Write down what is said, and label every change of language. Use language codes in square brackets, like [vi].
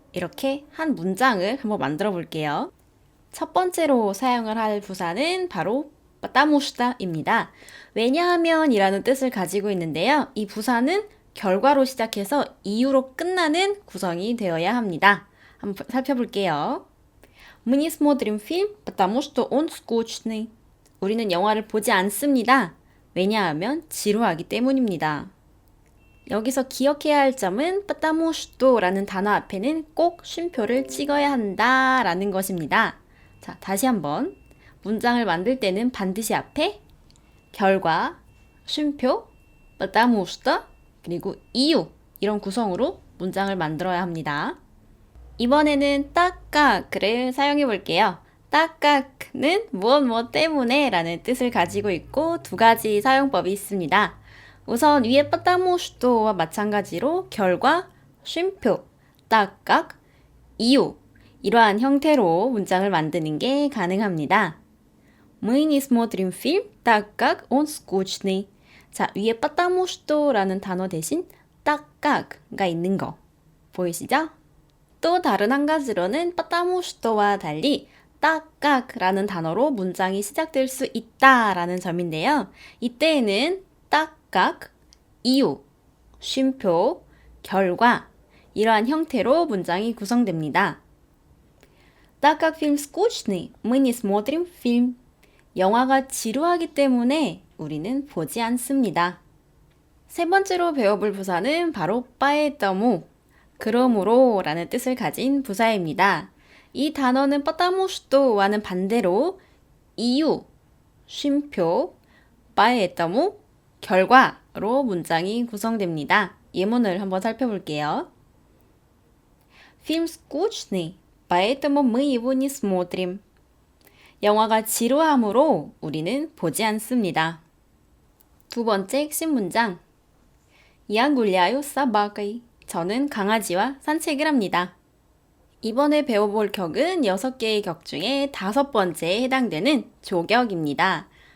[ko] 이렇게 한 문장을 한번 만들어 볼게요. 첫 번째로 사용을 할 부사는 바로 потому что,입니다. 왜냐하면 이라는 뜻을 가지고 있는데요. 이 부사는 결과로 시작해서 이유로 끝나는 구성이 되어야 합니다. 한번 살펴볼게요. [ru] Мы не смотрим фильм, потому что он скучный. [ko] 우리는 영화를 보지 않습니다. 왜냐하면 지루하기 때문입니다. 여기서 기억해야 할 점은 потому что,라는 단어 앞에는 꼭 쉼표를 찍어야 한다라는 것입니다. 자, 다시 한번. 문장을 만들 때는 반드시 앞에 결과, 쉼표, потому что, 그리고 이유 이런 구성으로 문장을 만들어야 합니다. 이번에는 딱깍을 사용해 볼게요. 딱깍은 무엇 때문에 라는 뜻을 가지고 있고 두 가지 사용법이 있습니다. 우선 위에 потому что,와 마찬가지로 결과, 쉼표, 딱깍, 이유 이러한 형태로 문장을 만드는 게 가능합니다. [ru] Мы не смотрим фильм, так как он скучный. [ko] 자, 위에 потому что,라는 단어 대신 так как,가 있는 거 보이시죠? 또 다른 한 가지로는 потому что,와 달리 так как,라는 단어로 문장이 시작될 수 있다라는 점인데요. 이때에는 так как, 이유, 쉼표, 결과 이러한 형태로 문장이 구성됩니다. [ru] Так как фильм скучный, мы не смотрим фильм. [ko] 영화가 지루하기 때문에 우리는 보지 않습니다. 세 번째로 배워볼 부사는 바로 поэтому, 그러므로 라는 뜻을 가진 부사입니다. 이 단어는 потому что,와는 반대로 이유, 쉼표, поэтому, 결과로 문장이 구성됩니다. 예문을 한번 살펴볼게요. [ru] Фильм скучный, поэтому мы его не смотрим. [ko] 영화가 지루하므로 우리는 보지 않습니다. 두 번째 핵심 문장. [ru] Я гуляю с собакой. [ko] 저는 강아지와 산책을 합니다. 이번에 배워볼 격은 6개의 격 중에 5번째에 해당되는 조격입니다.